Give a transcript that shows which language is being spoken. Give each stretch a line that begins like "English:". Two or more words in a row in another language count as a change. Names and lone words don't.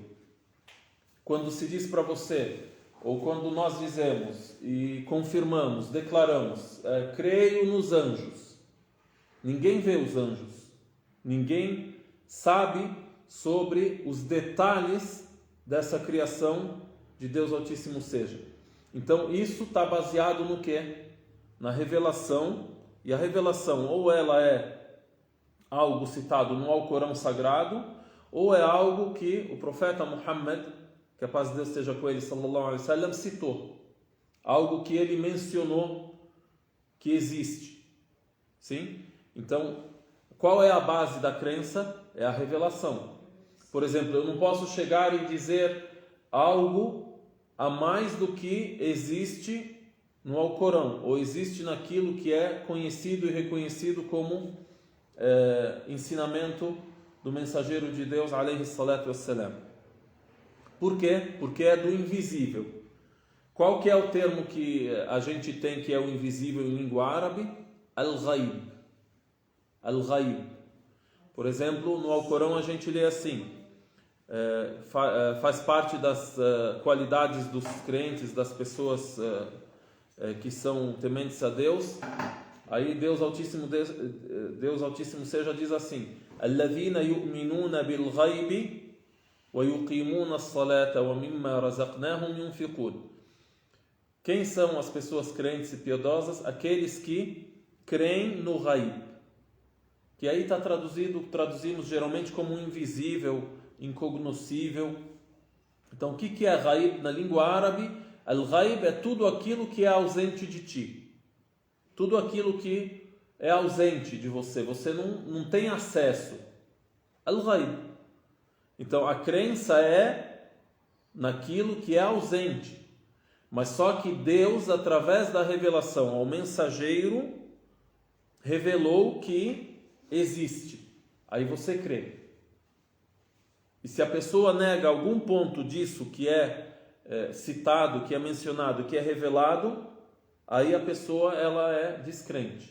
Portuguese: Quando se diz para você, ou quando nós dizemos e confirmamos, declaramos, creio nos anjos, ninguém vê os anjos, ninguém sabe sobre os detalhes dessa criação de Deus Altíssimo seja. Então isso está baseado no quê? Na revelação. E a revelação, ou ela é algo citado no Alcorão Sagrado, ou é algo que o profeta Muhammad, que a paz de Deus esteja com ele,
Arabic: صلى الله عليه وسلم,
Portuguese: citou. Algo que ele mencionou que existe. Sim? Então, qual é a base da crença? É a revelação. Por exemplo, eu não posso chegar e dizer algo a mais do que existe no Alcorão, ou existe naquilo que é conhecido e reconhecido como ensinamento do mensageiro de Deus,
Arabic: عليه الصلاة والسلام.
Portuguese: Por quê? Porque é do invisível. Qual que é o termo que a gente tem que é o invisível em língua árabe?
Arabic: الغيب. الغيب.
Portuguese: Por exemplo, no Alcorão a gente lê assim, faz parte das qualidades dos crentes, das pessoas que são tementes a Deus. Aí Deus Altíssimo seja diz assim:
Arabic: "الذين يؤمنون بالغيب ويقيمون الصلاة ومما رزقناهم ينفقون."
Portuguese: Quem são as pessoas crentes e piedosas? Aqueles que creem no ghaib, que aí está traduzimos geralmente como invisível, incognoscível. Então o que é ghaib na língua árabe? Al-Ghaib é tudo aquilo que é ausente de ti. Tudo aquilo que é ausente de você. Você não tem acesso. Al-Ghaib. Então a crença é naquilo que é ausente. Mas só que Deus, através da revelação ao mensageiro, revelou que existe. Aí você crê. E se a pessoa nega algum ponto disso que é citado, que é mencionado, que é revelado, aí a pessoa ela é descrente.